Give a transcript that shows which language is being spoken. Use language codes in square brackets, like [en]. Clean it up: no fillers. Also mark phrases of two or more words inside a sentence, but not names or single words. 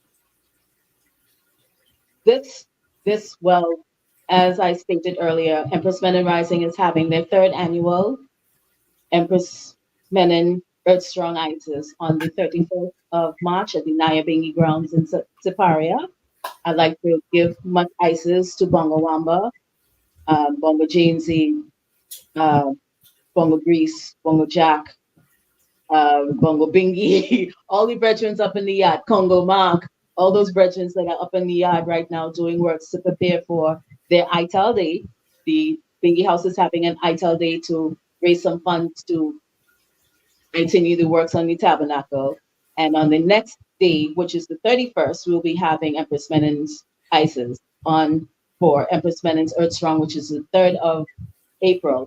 [en] This, well, as I stated earlier, Empress Men and Rising is having their third annual Empress Menen Earth Strong Isis on the 31st of March at the Nyabingi grounds in Siparia. I'd like to give much ices to Bongo Wamba, Bongo Jamesy, uh, Bongo Grease, Bongo Jack, Bongo Bingy, all the brethren up in the yard, Congo Mark, all those brethren that are up in the yard right now doing works to prepare for their ITAL Day. The Bingy House is having an ITAL Day to raise some funds to continue the works on the tabernacle. And on the next day, which is the 31st, we'll be having Empress Menen's Isis on for Empress Menen's Earth Strong, which is the 3rd of April.